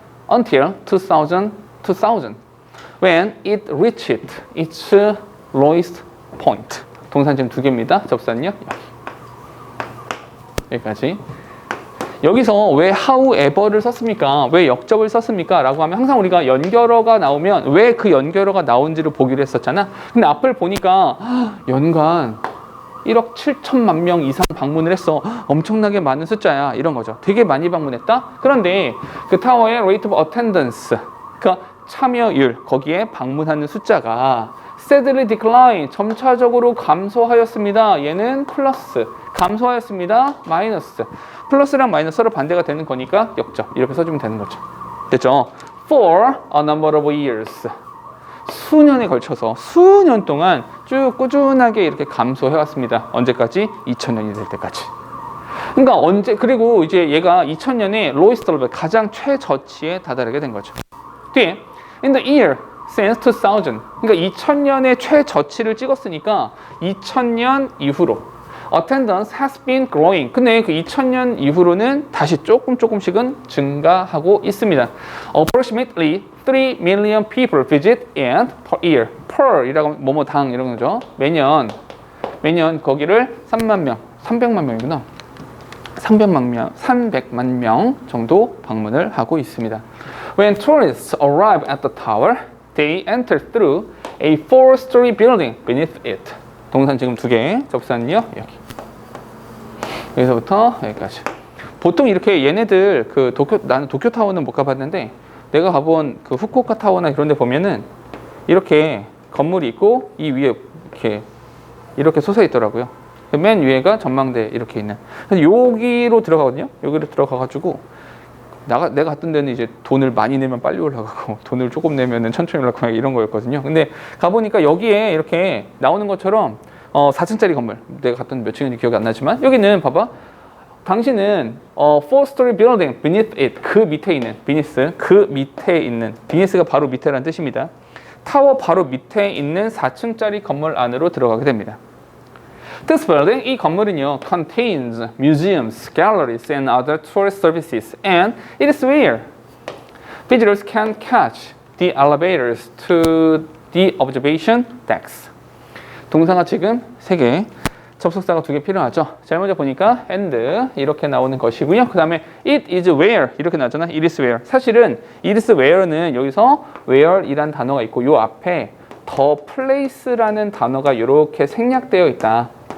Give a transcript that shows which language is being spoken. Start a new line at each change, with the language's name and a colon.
English: Until 2000, when it reached its lowest point.
Korean: 동산 지금 두 개입니다. 접선요 여기까지. 여기서 왜 however를 썼습니까? 왜 역접을 썼습니까? 라고 하면 항상 우리가 연결어가 나오면 왜 그 연결어가 나온지를 보기로 했었잖아. 근데 앞을 보니까 연간 1억 7천만 명 이상 방문을 했어. 엄청나게 많은 숫자야. 이런 거죠. 되게 많이 방문했다? 그런데 그 타워의
English: rate of attendance,
Korean: 그러니까 참여율, 거기에 방문하는 숫자가
English: steadily decline,
Korean: 점차적으로 감소하였습니다. 얘는 플러스, 감소하였습니다. 마이너스. 플러스랑 마이너스 서로 반대가 되는 거니까 역접. 이렇게 써주면 되는 거죠. 됐죠?
English: For a number of years.
Korean: 수년에 걸쳐서 수년 동안 쭉 꾸준하게 이렇게 감소해 왔습니다. 언제까지? 2000년이 될 때까지. 그러니까 그리고 이제 얘가 2000년에
English: lowest level,
Korean: 가장 최저치에 다다르게 된 거죠.
English: 뒤에 in the year since 2000,
Korean: 그러니까 2000년에 최저치를 찍었으니까 2000년 이후로
English: attendance has been growing.
Korean: 근데 그 2000년 이후로는 다시 조금씩은 증가하고 있습니다.
English: Approximately 3 million people visit it per year.
Korean: per 이라고 하면 뭐뭐당 이런 거죠. 매년 거기를 3만 명, 300만 명이구나. 300만 명 정도 방문을 하고 있습니다.
English: When tourists arrive at the tower, they enter through a 4-story building beneath it.
Korean: 동산 지금 두 개, 접수한요 여기. 여기서부터 여기까지. 보통 이렇게 얘네들 나는 도쿄타워는 못 가봤는데 내가 가본 그 후쿠오카 타워나 이런 데 보면은 이렇게 건물이 있고 이 위에 이렇게 솟아 있더라고요. 맨 위에가 전망대 이렇게 있는. 그래서 여기로 들어가거든요. 여기로 들어가가지고 내가 갔던 데는 이제 돈을 많이 내면 빨리 올라가고 돈을 조금 내면은 천천히 올라가고 이런 거였거든요. 근데 가보니까 여기에 이렇게 나오는 것처럼 4층짜리 건물, 내가 갔던 몇 층인지 기억이 안 나지만 여기는 봐봐. 당신은
English: 4-story building beneath it,
Korean: 그 밑에 있는 beneath, 그 밑에 있는 beneath가 바로 밑에라는 뜻입니다. 타워 바로 밑에 있는 4층짜리 건물 안으로 들어가게 됩니다.
English: This building,
Korean: 이 건물은요,
English: contains museums, galleries, and other tourist services, and it is where visitors can catch the elevators to the observation decks.
Korean: 동사가 지금 3개, 접속사가 2개 필요하죠. 제일 먼저 보니까 and 이렇게 나오는 것이고요. 그 다음에 it is where 이렇게 나왔잖아. it is where. 사실은 it is where는 여기서 where이란 단어가 있고 요 앞에 the place라는 단어가 이렇게 생략되어 있다.